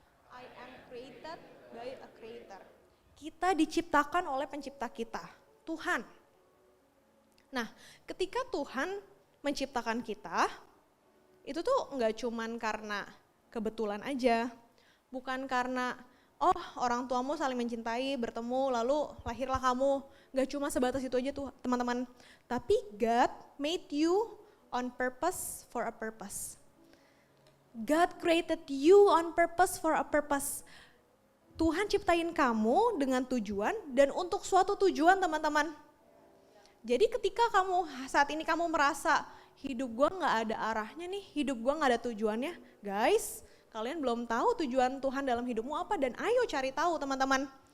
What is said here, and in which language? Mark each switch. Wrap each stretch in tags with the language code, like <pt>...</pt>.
<en>I am created by a creator.</en> <id>Kita diciptakan oleh pencipta kita, Tuhan. Nah, ketika Tuhan menciptakan kita, itu tuh nggak cuman karena kebetulan aja, bukan karena oh orang tuamu saling mencintai, bertemu, lalu lahirlah kamu. Nggak cuma sebatas itu aja tuh teman-teman. Tapi</id> <en>God made you on purpose for a purpose. God created you on purpose for a purpose.</en> <id>Tuhan ciptain kamu dengan tujuan dan untuk suatu tujuan teman-teman. Jadi ketika saat ini kamu merasa hidup gue gak ada arahnya nih, hidup gue gak ada tujuannya. Guys, kalian belum tahu tujuan Tuhan dalam hidupmu apa dan ayo cari tahu teman-teman.</id>